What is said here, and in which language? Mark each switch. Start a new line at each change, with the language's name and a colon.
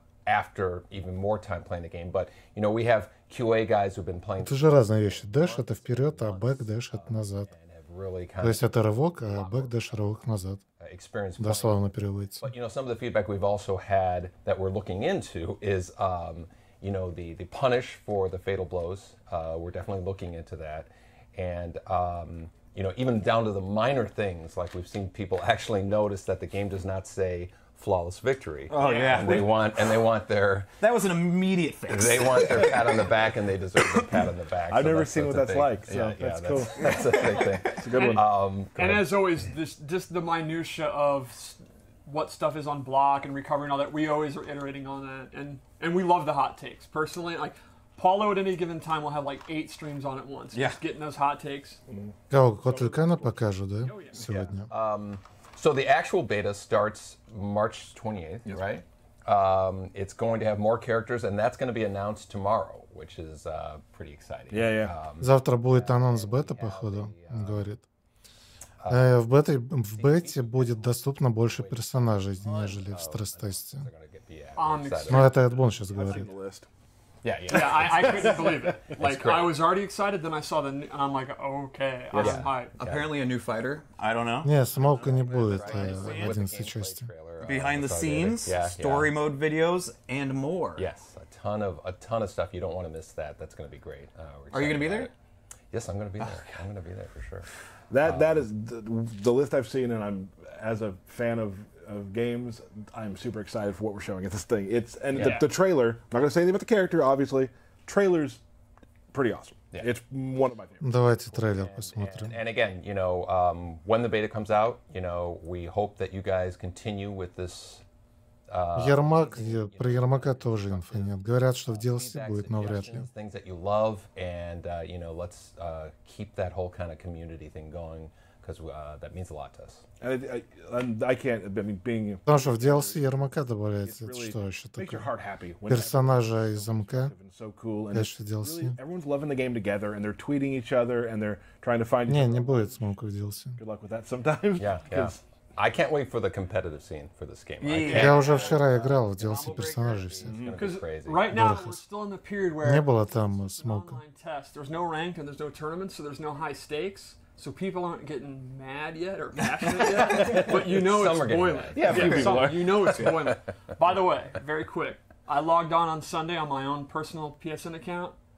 English: After even more time playing the game, but we have QA guys who've been playing.
Russian: Это же разные вещи. Дэш это вперед, а бэкдэш это назад. То есть это рывок, а бэкдэш рывок назад. Дословно переводится.
English: But some of the feedback we've also had that we're looking into is the punish for the fatal blows. We're definitely looking into that, and even down to the minor things, like we've seen people actually notice that the game does not say flawless victory. Oh yeah, and they want their. That was an immediate fix. They want their pat on the back, and they deserve a pat on the back. I've never seen what that's like. So that's cool. That's a big thing. It's a good one. And as always, just the minutia of what stuff is on block and recovery and all that. We always are iterating on that, and we love the hot takes. Personally, like Paulo at any given time will have like 8 streams on at once. Yeah. Just getting those hot takes.
Russian: Котликана покажу, да? Сегодня.
English: So the actual beta starts March 28th, right? It's going to have more characters, and that's going to be announced tomorrow, which is pretty exciting. Yeah.
Russian: Завтра будет анонс бета, походу, он говорит. В бете будет доступно больше персонажей, нежели в стресс-тесте. Но это Эдбон сейчас говорит.
English: Yeah, I couldn't believe it. Like, I was already excited, then I saw and I'm like, okay, I'm hyped. Apparently a new fighter. I don't know.
Russian: Не, смоука не будет в 11 части.
English: Behind the scenes, story mode videos, and more. Yes, a ton of stuff. You don't want to miss that. That's going to be great. Are you going to be there? Yes, I'm going to be there. I'm going to be there for sure. That is the list I've seen, and I'm, as a fan of games, I'm super excited for what we're showing at this thing. The trailer, I'm not going to say anything about the character, obviously. Trailer's pretty awesome. Yeah. It's one of my favorites.
Russian: Давайте трейлер посмотрим.
English: And again, you know, when the beta comes out, you know, we hope that you guys continue with this.
Russian: Ермак, про Ермака тоже инфы нет. Говорят, что в DLC будет, но вряд ли.
English: Things that you love, and you know, let's keep that whole kind of community thing going, because that means a lot to us. And I can't, I mean, being...
Russian: Потому что в DLC Ермака добавляется, это что еще такое? Персонажа из МК. Конечно, DLC.
English: Everyone's loving the game together, and they're tweeting each other, and they're trying to find...
Russian: Не будет смоука в DLC.
English: Good luck with that sometimes. Yeah. I can't wait for the competitive scene for this game.
Russian: Я уже вчера играл в DLC персонажей все.
English: Right now, we're still in the period where
Russian: не было там смоука.
English: There's no rank and there's no tournaments, so there's no high stakes. So people aren't getting mad yet or passionate yet, but you know it's boiling. You know it's boiling. By the way, very quick, I logged on Sunday on my own personal PSN account.